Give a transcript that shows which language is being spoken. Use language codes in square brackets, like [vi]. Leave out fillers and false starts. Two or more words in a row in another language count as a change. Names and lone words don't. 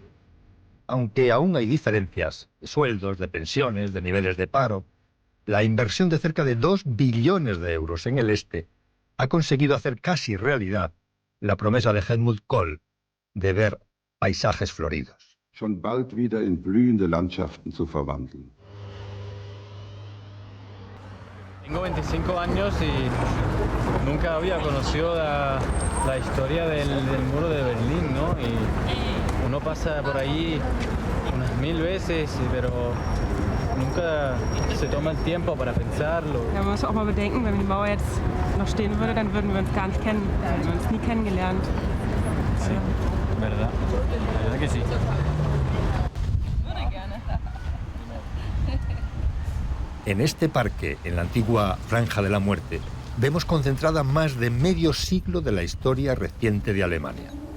[es] Aunque aún hay diferencias de sueldos, de pensiones, de niveles de paro, la inversión de cerca de 2 billones de euros en el este ha conseguido hacer casi realidad la promesa de Helmut Kohl de ver paisajes floridos. [de] Schon bald wieder in blühende Landschaften zu verwandeln. [es] Tengo 25 años y nunca había conocido la historia del muro de Berlín, ¿no? Y uno pasa por ahí unas 1000 veces, pero nunca se toma el tiempo para pensarlo. [de] Ja, man muss auch mal bedenken, wenn die Mauer jetzt noch stehen würde, dann würden wir uns gar nicht kennen. Wir hätten uns nie kennengelernt. [es] Sí, verdad. La verdad que sí. En este parque, en la antigua Franja de la Muerte, vemos concentrada más de medio siglo de la historia reciente de Alemania.